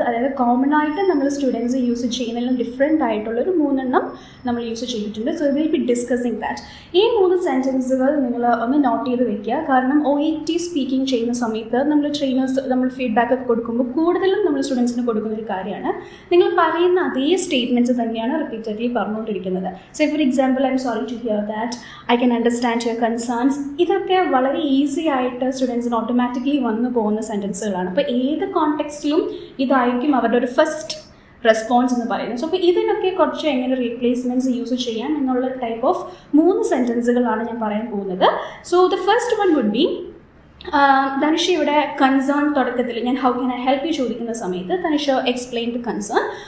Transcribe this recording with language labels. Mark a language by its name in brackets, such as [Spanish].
[Malayalam] അതായത് കോമൺ ആയിട്ട് നമ്മൾ സ്റ്റുഡൻസ് യൂസ് ചെയ്യുന്നതിലും ഡിഫറെൻ്റ് ആയിട്ടുള്ളൊരു 3 നമ്മൾ യൂസ് ചെയ്തിട്ടുണ്ട്. [English] So will be discussing that. [Malayalam] ഈ 3 സെൻറ്റൻസുകൾ നിങ്ങൾ ഒന്ന് നോട്ട് ചെയ്ത് വെക്കുക. കാരണം OET സ്പീക്കിംഗ് ചെയ്യുന്ന സമയത്ത് നമ്മൾ ട്രെയിനേഴ്സ് നമ്മൾ ഫീഡ്ബാക്ക് ഒക്കെ കൊടുക്കുമ്പോൾ കൂടുതലും നമ്മൾ സ്റ്റുഡൻസിന് കൊടുക്കുന്നൊരു കാര്യമാണ് നിങ്ങൾ പറയുന്ന അതേ സ്റ്റേറ്റ്മെൻറ്റ്സ് തന്നെയാണ് റിപ്പീറ്റഡ്ലി പറഞ്ഞുകൊണ്ടിരിക്കുന്നത്. [English] Say for example, I'm sorry to hear that, I can understand your concerns. [Malayalam] ഇതൊക്കെ വളരെ ഈസി ആയിട്ട് സ്റ്റുഡൻസിന് ഓട്ടോമാറ്റിക്കലി വന്നു പോകുന്ന സെൻറ്റൻസുകളാണ്. അപ്പോൾ ഏത് കോണ്ടെക്സ്റ്റിലും ഇതായിരിക്കും അവരുടെ ഒരു ഫസ്റ്റ് റെസ്പോൺസ് എന്ന് പറയുന്നത്. സോ അപ്പോൾ ഇതിനൊക്കെ കുറച്ച് എങ്ങനെ റീപ്ലേസ്മെൻറ്റ്സ് യൂസ് ചെയ്യാം എന്നുള്ള ടൈപ്പ് ഓഫ് 3 സെൻറ്റൻസുകളാണ് ഞാൻ പറയാൻ പോകുന്നത്. [English] so the first one would be ധനുഷ ഇവിടെ concern [Malayalam] തുടക്കത്തിൽ ഞാൻ [English] how can I help you [Malayalam] ചോദിക്കുന്ന സമയത്ത് [English] Dhanusha explain the concern.